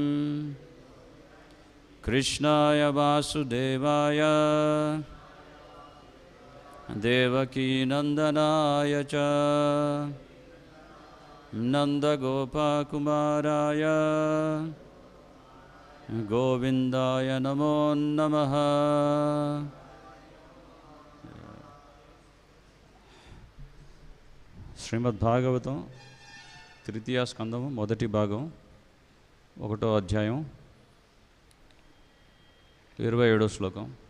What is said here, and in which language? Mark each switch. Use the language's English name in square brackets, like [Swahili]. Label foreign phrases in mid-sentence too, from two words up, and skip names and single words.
[Sanskrit] कृष्णाय वासुदेवाय देवकी नंदनाय च नंदगोपकुमाराय गोविंदाय नमो नमः। [Telugu] శ్రీమద్భాగవతం తృతీయ స్కందము మొదటి భాగం 1వ అధ్యాయం 27వ శ్లోకం.